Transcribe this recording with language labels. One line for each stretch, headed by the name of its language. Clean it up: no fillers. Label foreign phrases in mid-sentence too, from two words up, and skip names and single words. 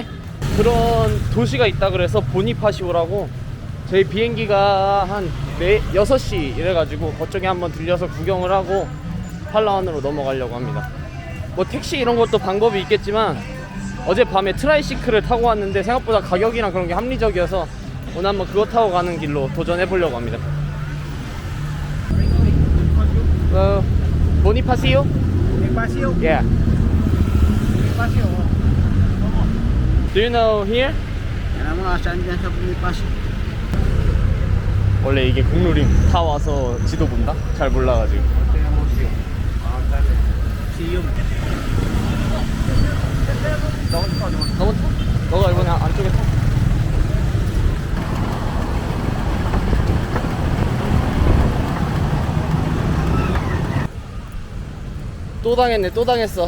Korean: 그런 도시가 있다 그래서 보니파시오라고, 저희 비행기가 한 6시 이래가지고 그쪽에 한번 들려서 구경을 하고 팔라완으로 넘어가려고 합니다. 뭐 택시 이런 것도 방법이 있겠지만 어젯밤에 트라이시클을 타고 왔는데 생각보다 가격이랑 그런 게 합리적이어서 오늘 한번 그거 타고 가는 길로 도전해 보려고 합니다. 보니파시오?
English: Bonifacio? Yeah. Bonifacio. Do you know here?
Filipino: Alam mo, saan dyan sa Bonifacio?
Korean: 원래 이게 국룰임. 다 와서 지도 본다? 잘 몰라가지고.
Filipino: Tingnan mo siyo. Dali. Siyo.
Korean: 너무 타? 너가 이번에 안쪽에 타. 또 당했네, 또 당했어.